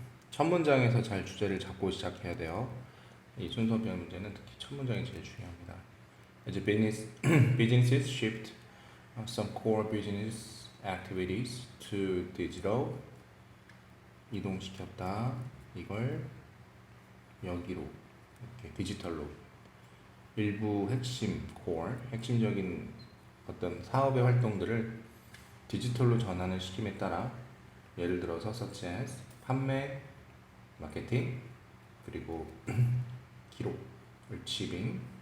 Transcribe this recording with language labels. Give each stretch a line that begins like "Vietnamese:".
Korean: 첫 문장에서 잘 주제를 잡고 시작해야 돼요. 이 순서별 문제는 특히 첫 문장이 제일 중요합니다.
English: 이제 businesses shift some core business activities to digital.
Korean: 이동시켰다. 이걸 여기로 이렇게 디지털로. 일부 핵심 core, 핵심적인 어떤 사업의 활동들을 디지털로 전환을 시킴에 따라 예를 들어서
English: such as
Korean: 판매, 마케팅, 그리고 기록, archiving.